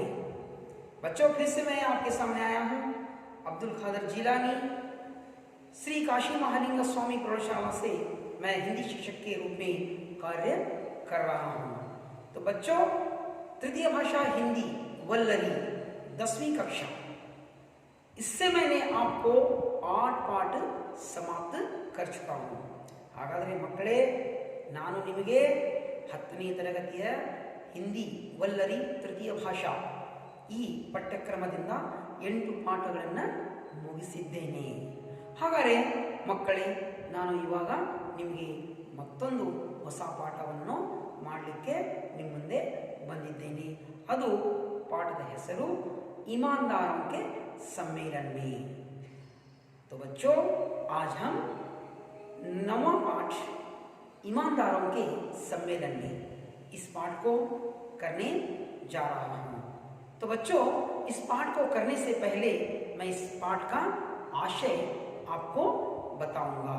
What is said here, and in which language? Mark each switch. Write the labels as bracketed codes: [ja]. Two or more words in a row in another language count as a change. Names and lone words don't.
[hi] बच्चों फिर से मैं आपके सामने आया हूँ अब्दुल खादर जिलानी, श्री काशी महालिंग स्वामी प्रौढ़शाला से मैं हिंदी शिक्षक के रूप में कार्य कर रहा हूँ। तो बच्चों, तृतीय भाषा हिंदी वल्लरी 10वीं कक्षा, इससे मैंने आपको 8 पाठ समाप्त कर चुका हूँ। [kn] ಹಾಗಾದರೆ ಮಕ್ಕಳೇ, ನಾನು ನಿಮಗೆ 10ನೇ ತರಗತಿಯ ಹಿಂದಿ ವಲ್ಲರಿ ತೃತೀಯ ಭಾಷಾ ಈ ಪಠ್ಯಕ್ರಮದಿಂದ 8 ಪಾಠಗಳನ್ನು ಮುಗಿಸಿದ್ದೇನೆ. ಹಾಗಾದರೆ ಮಕ್ಕಳೇ, ನಾನು ಇವಾಗ ನಿಮಗೆ ಮತ್ತೊಂದು ಹೊಸ ಪಾಠವನ್ನು ಮಾಡಲಿಕ್ಕೆ ನಿಮ್ಮ ಮುಂದೆ ಬಂದಿದ್ದೇನೆ. ಅದು ಪಾಠದ ಹೆಸರು ईमानदारों के सम्मेलन में. [hi] तो बच्चों, आज हम 9वां पाठ ईमानदारों के सम्मेलन में इस पाठ को करने जा रहा हूँ. तो बच्चों, इस पाठ को करने से पहले मैं इस पाठ का आशय आपको बताऊंगा.